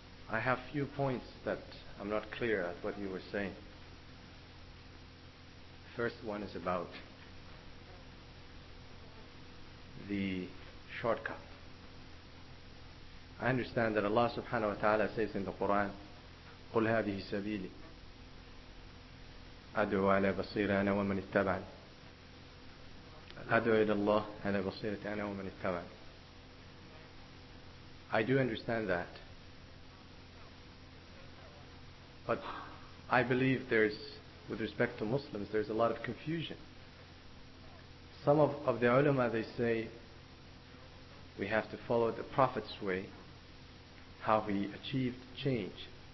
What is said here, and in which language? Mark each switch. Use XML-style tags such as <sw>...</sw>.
<en>I have few points that I'm not clear at what you were saying. First one is about the shortcut. I understand that Allah subhanahu wa ta'ala says in the Qur'an</en> <ar>قل هذه سبيلي أدعو على بصيرة أنا ومن اتبعني أدعو إلى الله على بصيرة أنا ومن اتبعني.</ar> <en>I do understand that, but I believe with respect to Muslims, there's a lot of confusion. Some of the ulama, they say we have to follow the Prophet's way, how he achieved change.</en>